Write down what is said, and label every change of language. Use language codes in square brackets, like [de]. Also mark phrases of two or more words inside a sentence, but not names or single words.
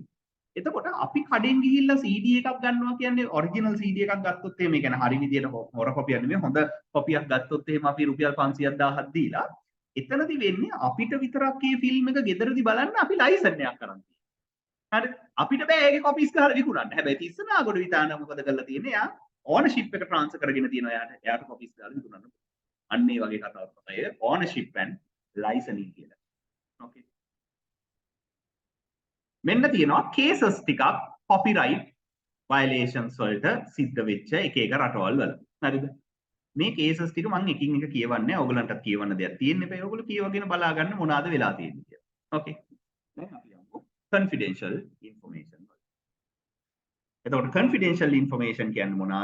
[si] එතකොට අපි කඩෙන් ගිහිල්ලා CD එකක් ගන්නවා කියන්නේ ඔරිජිනල් CD එකක් ගත්තොත් එහෙම ඒ කියන්නේ හරි විදියට හොර කොපියක් නෙමෙයි හොඳ කොපියක් ගත්තොත් එහෙම අපි රුපියල් 500,000ක් දීලා එතනදි වෙන්නේ අපිට විතරක් මේ ෆිල්ම් එක ගෙදරදී බලන්න අපි ලයිසන් එකක් කරන් තියෙනවා. හරි අපිට බෑ ඒකේ කොපීස් ගහලා විකුණන්න. හැබැයි තිස්සනාගොඩ විතාන මොකද කරලා තියෙන්නේ? එයා ඕනර්ෂිප් එක ට්‍රාන්ස්ෆර් කරගෙන තියෙනවා එයාට කොපීස් ගහලා විකුණන්න. අන්න ඒ වගේ කතාවක් තමයි [en] ownership and licensing [si] කියලා. ඕකේ. මෙන්න තියෙනවා කේසස් ටිකක් [en] copyright violations [si] වලට සිද්ධ වෙච්ච එක රටවල් වල. හරිද? මේ කේසස් ටික මම එකින් එක කියවන්නේ. ඕගලන්ටත් කියවන්න දෙයක් තියෙන්න බෑ. ඕගොල්ලෝ කියවගෙන බලා ගන්න මොනවාද වෙලා තියෙන්නේ කියලා. ඕකේ. දැන් අපි යමු [en] confidential information [si] වලට. එතකොට [en] confidential information [si] කියන්නේ මොනවාද?